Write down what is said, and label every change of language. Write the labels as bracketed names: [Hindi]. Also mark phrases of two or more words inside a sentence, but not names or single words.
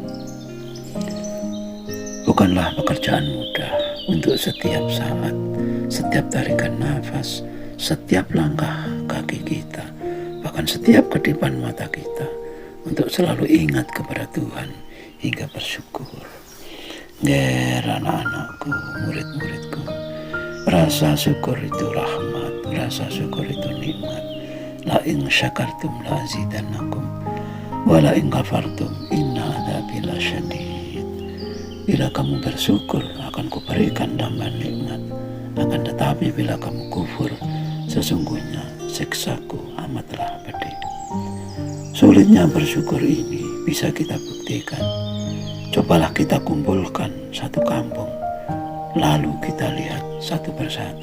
[Indonesian] Bukanlah pekerjaan mudah untuk setiap saat, setiap tarikan nafas, setiap langkah kaki kita, bahkan setiap kedipan mata kita, untuk selalu ingat kepada Tuhan hingga bersyukur. Ger anak-anakku, murid-muridku, rasa syukur itu rahmat, rasa syukur itu nikmat. [Arabic] لئن شكرتم لأزيدنكم ولئن كفرتم إن عذابي لشديد. [Indonesian] Bila kamu bersyukur akan kuberikan tambahan nikmat, akan tetapi bila kamu kufur, sesungguhnya siksaku amatlah pedih. Sulitnya bersyukur ini bisa kita buktikan. Cobalah kita kumpulkan satu kampung, lalu kita lihat satu persatu.